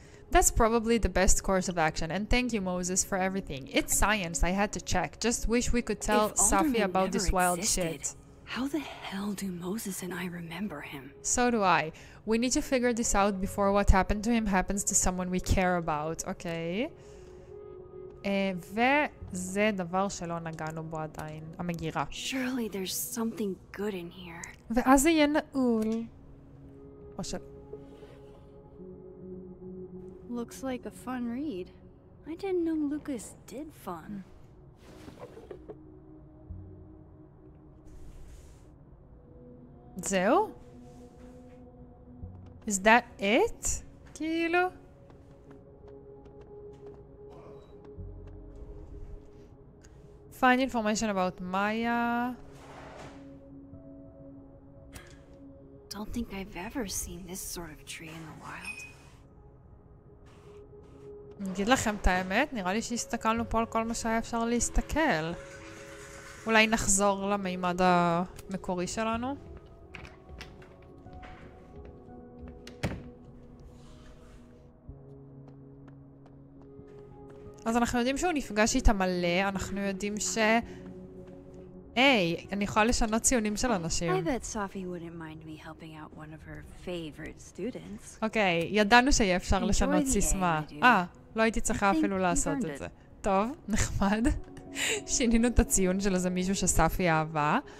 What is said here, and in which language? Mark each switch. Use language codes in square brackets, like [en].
[en] That's probably the best course of action, and thank you, Moses, for everything. It's science, I had to check. Just wish we could tell Safi about this wild shit. How the hell do Moses and I remember him? So do I. We need to figure this out before what happened to him happens to someone we care about, אוקיי? [he] וזה דבר שלא נגענו בו עדיין, המגירה. [en] Surely there's something good in here. [he] ואז זה יהיה נעול. או של... [en] Looks like a fun read. I didn't know Lucas did fun. [he] זהו? [en] Is that it? כאילו? Find information about Maya. Don't think I've ever seen this sort of tree in the wild. [he] אני אגיד לכם את האמת, נראה לי שהסתכלנו פה על כל מה שהיה אפשר להסתכל. אולי נחזור למימד המקורי שלנו. אז אנחנו יודעים שהוא נפגש איתה מלא, אנחנו יודעים ש... היי, אני יכולה לשנות ציונים של אנשים. [en] I bet Sophie wouldn't mind me helping out one of her favorite students. [he] אוקיי, ידענו שיהיה אפשר לשנות סיסמה. לא הייתי צריכה אפילו לעשות את זה. טוב, נחמד. שינינו את הציון של איזה מישהו שספי אהבה.